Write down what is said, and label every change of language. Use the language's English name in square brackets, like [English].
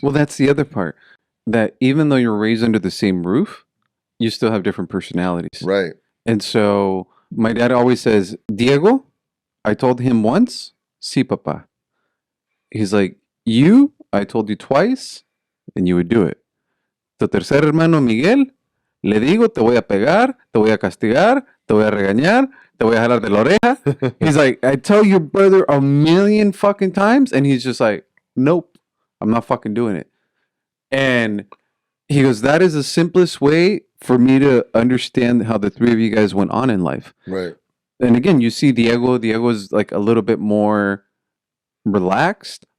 [English] Well, that's the other part. That even though you're raised under the same roof, you still have different personalities. Right. And so my dad always says, Diego, I told him once, [Spanish] sí, papá. [English] He's like, you, I told you twice, and you would do it. [Spanish] Tu tercer hermano Miguel, le digo, te voy a pegar, te voy a castigar, te voy a regañar, te voy a jalar de la oreja. [English] He's like, I tell your brother a million fucking times, and he's just like, nope, I'm not fucking doing it. And he goes, that is the simplest way for me to understand how the three of you guys went on in life. Right. And again, you see Diego's like a little bit more relaxed.